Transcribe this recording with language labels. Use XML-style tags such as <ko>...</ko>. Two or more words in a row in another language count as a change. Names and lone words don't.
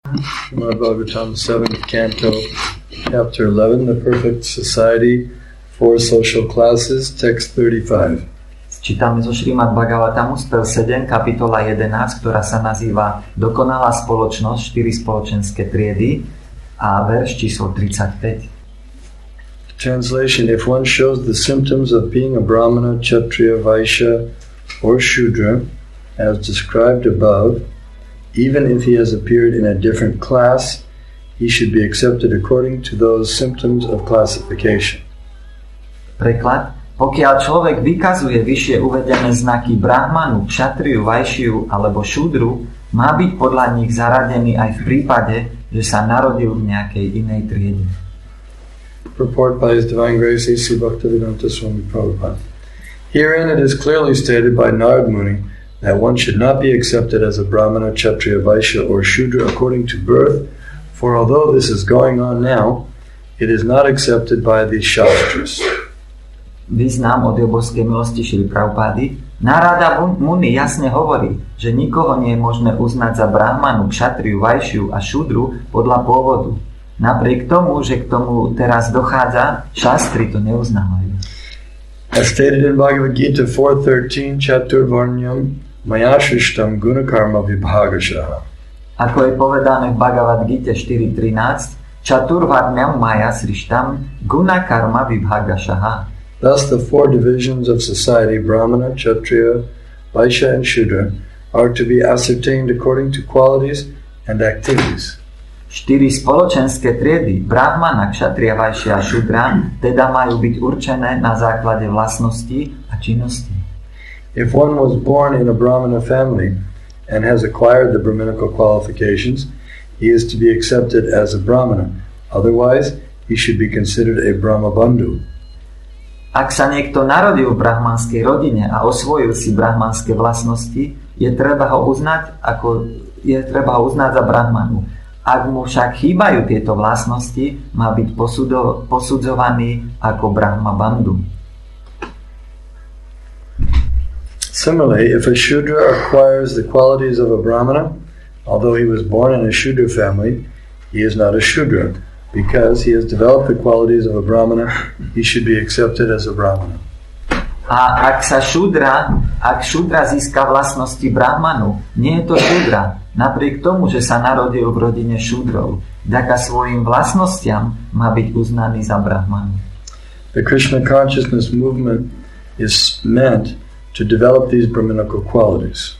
<en>Srimad Bhagavatam, 7th Canto, Chapter 11, The Perfect Society, 4 Social Classes, Text 35.</en> <sk>Čítame zo Srimad Bhagavatamu, spel 7, kapitola 11, ktorá sa nazýva Dokonalá spoločnosť, 4 spoločenské triedy a verš číslo 35.</sk> <en>Translation: If one shows the symptoms of being a Brahmana, Kshatriya, Vaishya, or Shudra, as described above, even if he has appeared in a different class, he should be accepted according to those symptoms of classification.</en> <sk>Preklad: Pokiaľ človek vykazuje vyššie uvedené znaky Brahmanu, Kshatriyu, Vaishyu alebo Šudru, má byť podľa nich zaradený aj v prípade, že sa narodil v nejakej inej triede.</sk> <en>Purport by His Divine Grace A.C. Bhaktivedanta Swami Prabhupada. Herein it is clearly stated by Narad Muni that one should not be accepted as a Brahmana, Kshatriya, Vaishya, or Shudra according to birth, for although this is going on now, it is not accepted by the Shastras.</en> <sk>Význam od Jobožskej milosti Šrily Prabhupády. Narada Muni jasne hovorí, že nikoho nie je možné uznať za Brahmanu, Kshatriyu, Vaishyu a Šudru podľa pôvodu. Napriek tomu, že k tomu teraz dochádza, šastri to neuznávajú.</sk> <en>As stated in Bhagavad Gita 4.13,</en> <sa>चातुर्वर्ण्यं मयासृष्टं गुणकर्म विभागशः.</sa> <sk>Ako je povedané v Bhagavad Gita 4.13,</sk> <sa>चातुर्वर्ण्यं मयासृष्टं गुणकर्म विभागशः.</sa> <en>Thus the 4 divisions of society, Brahmana, Kshatriya, Vaishya, and Shudra, are to be ascertained according to qualities and activities.</en> <sk>4 spoločenské triedy, Brahmana, Kshatriya, Vaishya a Šudra, teda majú byť určené na základe vlastností a činností.</sk> <en>If one was born in a Brahmana family and has acquired the Brahminical qualifications, he is to be accepted as a Brahmana. Otherwise, he should be considered a Brahmabandhu.</en> <sk>Ak sa niekto narodil v brahmanskej rodine a osvojil si brahmanské vlastnosti, je treba ho uznať za Brahmanu. Ak mu však chýbajú tieto vlastnosti, má byť posudzovaný ako Brahmabandhu.</sk> <en>Similarly, if a Shudra acquires the qualities of a Brahmana, although he was born in a Shudra family, he is not a Shudra. Because he has developed the qualities of a Brahmana, he should be accepted as a Brahmana.</en> <sk>A ak Šudra získa vlastnosti Brahmanu, nie je to Šudra. Napriek tomu, že sa narodil v rodine Šudrov, vďaka svojim vlastnostiam má byť uznaný za Brahmanu.</sk> <en>The Krishna consciousness movement is meant to develop these Brahminical qualities.</en>